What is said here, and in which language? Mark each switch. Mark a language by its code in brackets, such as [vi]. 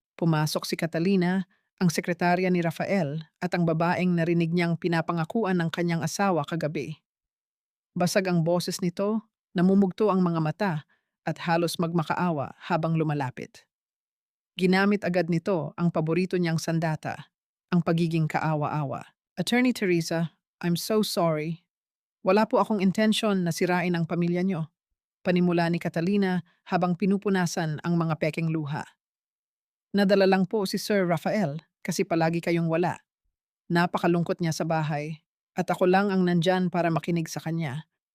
[tl] Pumasok si Catalina, ang sekretarya ni Rafael, at ang babaeng narinig niyang pinapangakuan ng kanyang asawa kagabi. Basag ang boses nito, namumugto ang mga mata, at halos magmakaawa habang lumalapit. Ginamit agad nito ang paborito niyang sandata, ang pagiging kaawa-awa. [en] Attorney Teresa, I'm so sorry. [tl] Wala po akong intensyon na sirain ang pamilya niyo. Panimula ni Catalina habang pinupunasan ang mga pekeng luha. Nadala lang po si Sir Rafael kasi palagi kayong wala. Napakalungkot niya sa bahay at ako lang ang nandyan para makinig sa kanya.